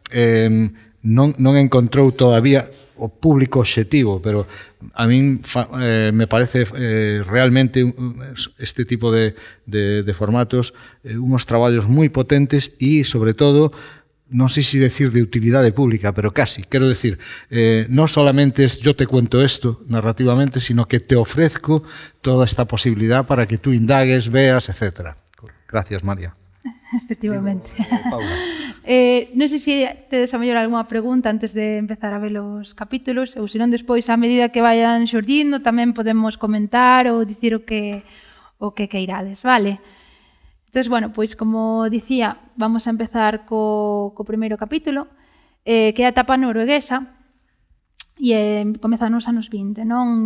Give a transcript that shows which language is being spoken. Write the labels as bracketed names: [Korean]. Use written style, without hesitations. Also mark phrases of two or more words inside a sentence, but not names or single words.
[Galician] non encontrou todavía o público obxectivo, pero a min me parece realmente este tipo de formatos unos traballos moi potentes e, sobre todo, non sei se decir de utilidade pública, pero casi. Quero decir, non solamente [Spanish] es yo te cuento esto narrativamente, sino que te ofrezco toda esta posibilidad para que tú indagues, veas, etc. Gracias, María. Efectivamente. Paula. [Galician] Non sei se tedes a mellor algunha pregunta antes de empezar a ver os capítulos, ou senón despois, a medida que vayan xurdindo, tamén podemos comentar ou dicir o que queirades, vale? Entón, bueno, pois como dicía, vamos a empezar co primeiro capítulo, que é a etapa norueguesa, e comeza nos anos 20, non?